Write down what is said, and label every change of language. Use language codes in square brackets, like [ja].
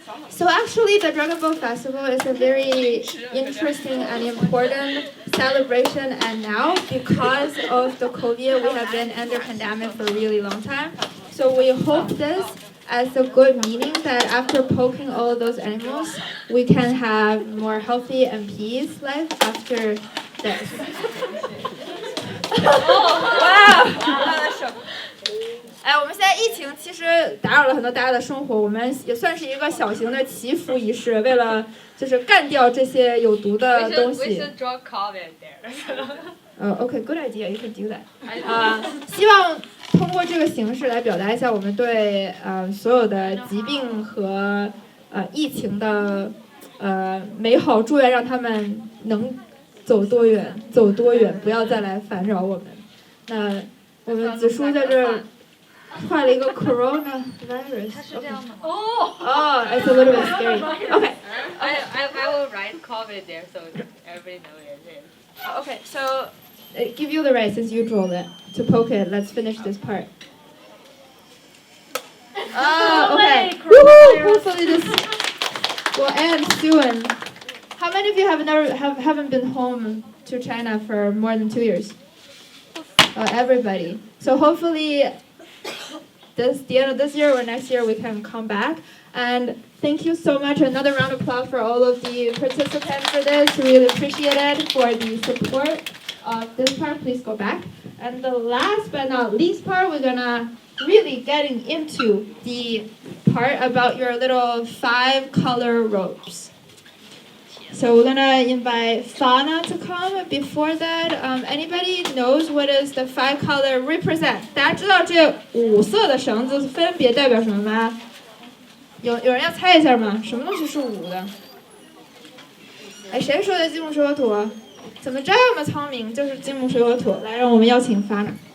[en] So actually the Dragon Boat Festival is a very interesting and important celebration, and now because of the COVID we have been under pandemic for a really long time. So we hope this as a good meaning that after poking all of those animals we can have more healthy and peace life after this. Wow! [zh] 我们现在疫情其实打扰了很多大家的生活，我们也算是一个小型的祈福仪式，为了就是干掉这些有毒的东西。 [en] We should draw COVID there. Okay, good idea. You can do that. [zh] 希望通过这个形式来表达一下我们对所有的疾病和疫情的美好祝愿，让他们能走多远，不要再来烦扰我们。那我们子舒在这儿。画了一个 coronavirus. 它是这样的吗 [en] ？It's a little bit scary. Okay. I will write COVID there so everybody knows it is. Okay, so give you the right since you drew it to poke it. Let's finish this part. Okay. Woohoo! Hopefully this will end soon. How many of you haven't been home to China for more than 2 years? Everybody. So hopefully. The end of this year or next year we can come back, and thank you so much. Another round of applause for all of the participants for this. Really appreciate it for the support of this part. Please go back. And the last but not least part, we're gonna really getting into the part about your little 5-color ropes. So we're gonna invite Fana to come. Before that, anybody knows what is the 5-color represent? [zh] 大家知道这5色的绳子分别代表什么吗？有人要猜一下吗？什么东西是5的？哎，谁说的金木水火土？怎么这么聪明？就是金木水火土。来，让我们邀请发呢。